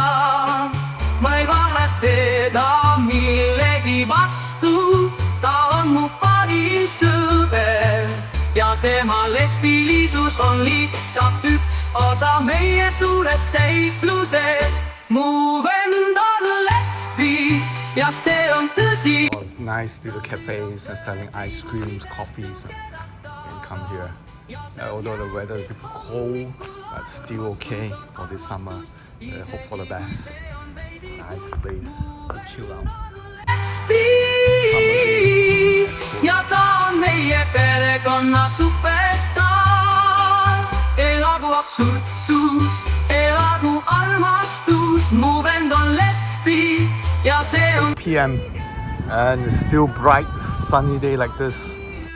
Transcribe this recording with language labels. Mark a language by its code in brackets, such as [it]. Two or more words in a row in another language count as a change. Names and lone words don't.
[et] Ma ei vahet teda millegi vastu, ta on mu parim sõber. Ja tema lesbilisus on lihtsalt üks osa meie suures seiklusest. Mu vend on lesbi ja see on tõsi. [en] Nice little cafes and selling ice creams, coffees. You can come here. Although the weather is a bit cold, but still okay for this summer. Hope for the best. Nice place to chill out. [et] Ja ta on meie perekonna superstaar. Elagu absurdsus, elagu armastus. Mu vend on lesbi ja see on [en] PM and it's still bright sunny day like this.